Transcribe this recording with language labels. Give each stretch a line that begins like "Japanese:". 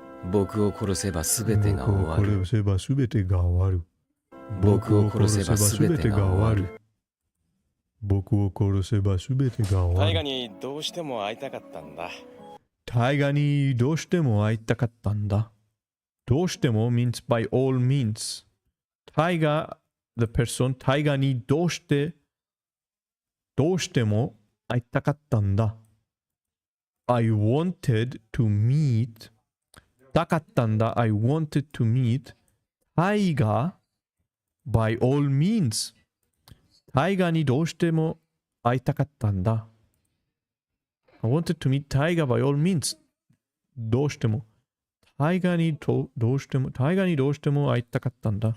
Japanese: 僕を殺せば全てが終わる。僕を殺せば全てが終わる。僕を殺せば全てが終わる。僕を殺せば全てが終わる。大河にどうしても会いたかったんだ。大河にどうしても会いたかったんだ。
English: どうしても means by all means.
Japanese: 大河
English: the person
Japanese: 大河にどうしても会いたかったんだ。
English: I wanted to meet
Japanese: たかったんだ。
English: I wanted to meet 大河 by all means
Japanese: タイガーにどうしても会いたかったんだ。
English: I wanted to meet Tiger by all means.
Japanese: どうしても。タイガーにどうしても会いたかったんだ。